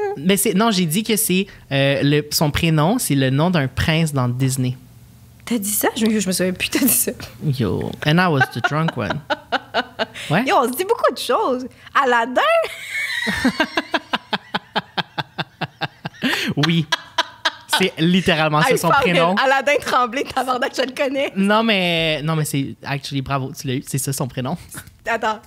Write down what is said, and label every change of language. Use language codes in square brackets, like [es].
[fr] Mais j'ai dit que c'est son prénom, c'est le nom d'un prince dans Disney. T'as dit ça? Je me souviens plus, t'as dit ça. [en] Yo, and I was the drunk one. [fr] Ouais. Yo, on se dit beaucoup de choses. Aladdin? Oui. C'est littéralement ça son prénom. Aladdin Tremblay, tabarnak, je le connais. Non, mais c'est... Actually, bravo, tu l'as eu. C'est ça son prénom. Attends.